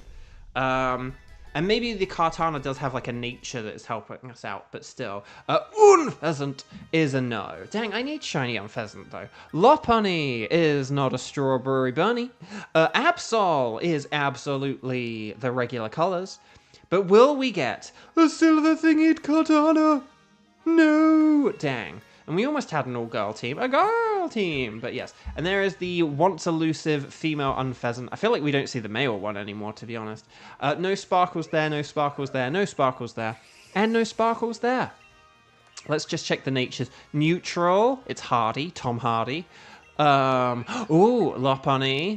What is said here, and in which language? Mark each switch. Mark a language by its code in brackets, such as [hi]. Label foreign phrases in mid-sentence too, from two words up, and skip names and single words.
[en] And maybe the Kartana does have like a nature that is helping us out, but still. Unpheasant is a no. Dang, I need shiny Unpheasant though. Lopunny is not a strawberry bunny. Absol is absolutely the regular colors. But will we get a silver thingied Kartana? No! Dang. And we almost had an all-girl team. A girl team! But yes. And there is the once-elusive female Unpheasant. I feel like we don't see the male one anymore, to be honest. No sparkles there, no sparkles there, no sparkles there. And no sparkles there. Let's just check the natures. Neutral. It's Hardy. Tom Hardy. Ooh, Lopunny.